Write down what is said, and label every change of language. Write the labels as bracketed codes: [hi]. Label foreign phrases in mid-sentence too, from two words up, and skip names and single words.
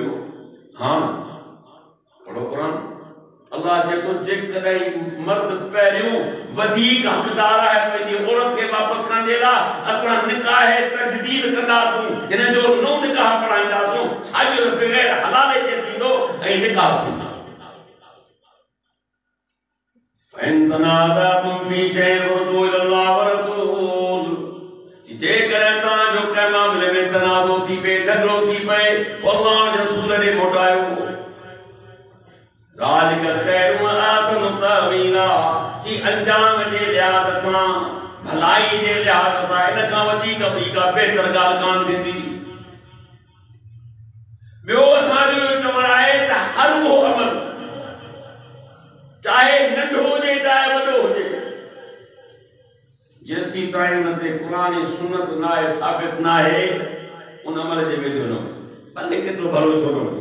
[sd] हां पढ़ो क़ुरान। अल्लाह जेको जेकॾहिं मर्द पहिरियों वधीक हक़दार आहे पंहिंजी औरत खे वापसि करण जे लाइ, असां निकाह तजदीद कंदासूं, हिन जो नओं निकाह पढ़ाईंदासूं, साॻियो बग़ैर हलाले जे थींदो ऐं निकाह थींदो। [ar] فإن تنازعتم في شيء فردوه إلى الله و رسول, [sd] जेकॾहिं तव्हांजो कंहिं मामले में तनाज़ो थी पए, झगड़ो थी पए, अल्लाह जे रसूल ॾे मोटायो। [ar] ذلك خير و أحسن تأويلا, [sd] जी अंजाम जे लिहाज़ सां, भलाई जे लिहाज़ सां इन खां वधीक ॿी का बहितर ॻाल्हि कान थींदी। ॿियो असांजो चवणु आहे त हर उहो अमल, चाहे नंढो हुजे चाहे वॾो हुजे, जेसीं ताईं हुन ते क़ुरान ऐं सुन्नत न आहे, साबित न आहे, उन अमल जे वेझो न वञो, भले केतिरो भलो छो न हुजे।